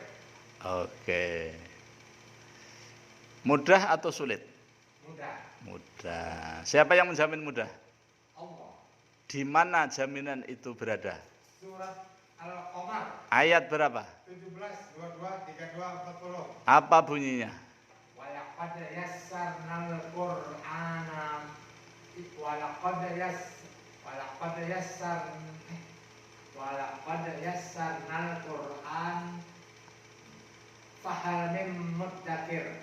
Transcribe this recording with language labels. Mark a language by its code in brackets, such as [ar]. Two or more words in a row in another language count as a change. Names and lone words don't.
[id] Oke. Mudah atau sulit? Mudah. Siapa yang menjamin mudah? Allah. Di mana jaminan itu berada? Surat Al-Qamar. Ayat berapa? 17, 22, 32, 40. Apa bunyinya? [ar] ولقد يسرنا القرآن ولقد يسرنا القرآن فهل من مدكر.